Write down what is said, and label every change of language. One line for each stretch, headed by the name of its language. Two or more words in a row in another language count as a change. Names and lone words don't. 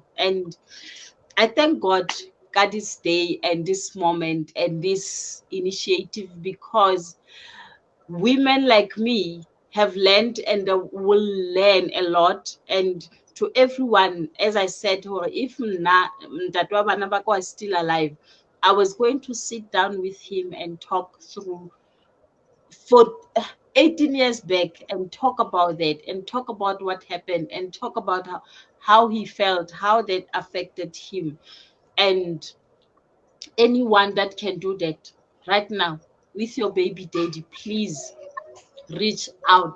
English: And I thank God this day and this moment and this initiative, because women like me have learned and will learn a lot. And to everyone, as I said, or if
Northern Sotho: Mntate wa bana ba ka
English: was still alive, I was going to sit down with him and talk through for 18 years back and talk about that and talk about what happened and talk about how he felt, how that affected him. And anyone that can do that right now with your baby daddy, please reach out.